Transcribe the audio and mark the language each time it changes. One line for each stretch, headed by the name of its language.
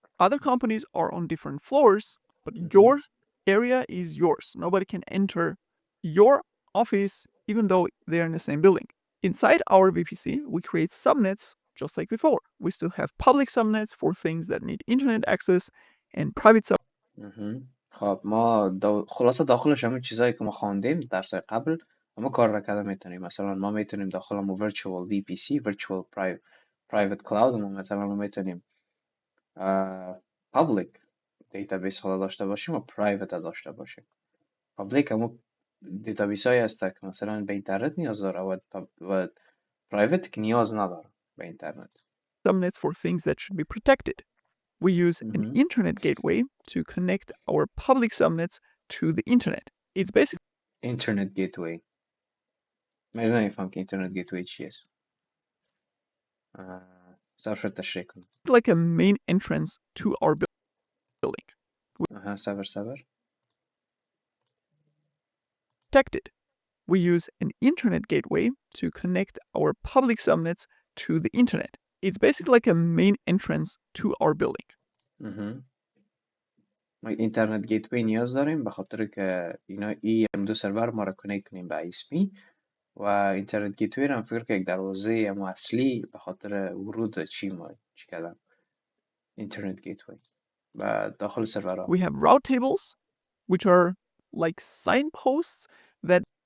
English: Other companies are on different floors, but your area is yours. Nobody can enter your office even though they're in the same building. Inside our VPC, we create subnets just like before. We still have public subnets for things that need internet access and private
Persian: خب ما خلاصه داخلش همه چیزایی که ما خواندیم درس قبل اما کار را کرده میتونیم. مثلا ما میتونیم داخل ما virtual VPC virtual private cloud ما مثلا ما میتونیم public database حالا داشته باشیم و private داشته باشیم. public همون دیتابیس هایی هست که مثلا به اینترنت نیاز داره و private که نیاز نداره به اینترنت.
English: subnets for things that should be protected. We use an internet gateway to connect our public subnets to the internet. It's basically internet gateway.
Persian: من نمیفهم که internet gateway چیه. سرش تشریح کن.
English: like a main entrance to our building. server. Protected. We use an internet gateway to connect our public subnets to the internet. It's basically like a main entrance to our building.
Persian: ما اینترنت گیتوی نیاز داریم به خاطر که اینا دو سرور ما را کانکت کنیم به ISP و اینترنت گیتوی هم فکر که یک دروازه اما اصلی به خاطر ورود چی کردن اینترنت گیتوی و داخل سرورها.
English: We have route tables which are like signposts that